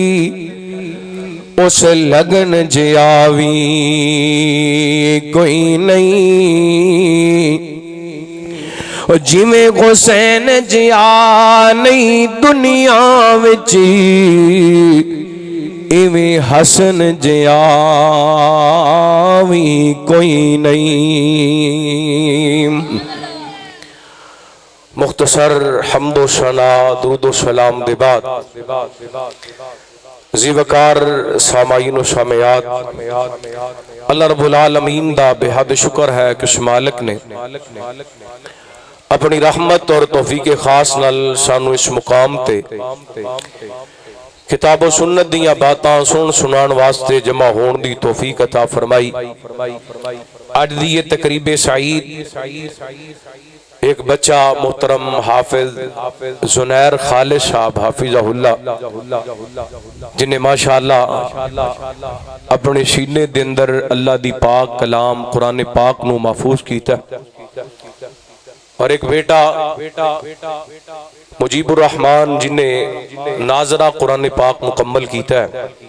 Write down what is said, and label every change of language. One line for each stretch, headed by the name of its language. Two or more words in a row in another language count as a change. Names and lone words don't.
Punjabi: اس لگن جیا بھی کوئی نہیں، جی میں حسین جیا نہیں دنیا وچ، ایویں حسن جیا بھی کوئی نہیں۔ ਮੁਖ਼ਤਸਰ ਹਮਦ ਵ ਸਨਾ ਦਰੂਦ ਵ ਸਲਾਮ ਦੇ ਬਾਅਦ ਜ਼ੀਵਕਾਰ ਸਾਮਾਈਨ ਵ ਸਾਮਯਾਤ
Arabic: الله رب العالمين
Punjabi: ਦਾ ਬੇਹੱਦ ਸ਼ੁਕਰ ਹੈ ਕਿ ਉਸ ਮਾਲਿਕ ਨੇ ਅਪਣੀ ਰਹਿਮਤ ਔਰ ਤੌਫ਼ੀਕ ਖ਼ਾਸ ਨਾਲ ਸਾਨੂੰ ਇਸ ਮੁਕਾਮ ਤੇ ਕਿਤਾਬ ਸੁੰਨਤ ਦੀਆਂ ਬਾਤਾਂ ਸੁਣਾਣ ਵਾਸਤੇ ਜਮਾ ਹੋਣ ਦੀ ਤੌਫ਼ੀਕ ਅਤਾ ਫ਼ਰਮਾਈ। ਅੱਜ ਦੀ ਯੇ ਤਕਰੀਬੇ ਸਈਦ ਇੱਕ ਬੱਚਾ ਮੋਹਤਰਮ ਹਾਫ਼ਿਜ਼ ਜੁਨੈਰ ਖ਼ਾਲਿਦ ਸਾਹਬ ਹਾਫ਼ਿਜ਼ਹੁੱਲਾਹ ਜਿਨ੍ਹੇਂ ਮਾਸ਼ਾਅੱਲਾਹ ਅਪਣੇ ਸੀਨੇ ਦੇ ਅੰਦਰ ਅੱਲਾਹ ਦੀ ਪਾਕ ਕਲਾਮ ਕੁਰਾਨ ਪਾਕ ਨੂੰ ਮਹਿਫ਼ੂਜ਼ ਕੀਤਾ ਔਰ ਇੱਕ ਬੇਟਾ ਮੁਜੀਬੁਰ ਰਹਿਮਾਨ ਜਿਨ੍ਹੇਂ ਨਾਜ਼ਰਾ ਕੁਰਾਨ ਪਾਕ ਮੁਕੰਮਲ ਕੀਤਾ ਹੈ।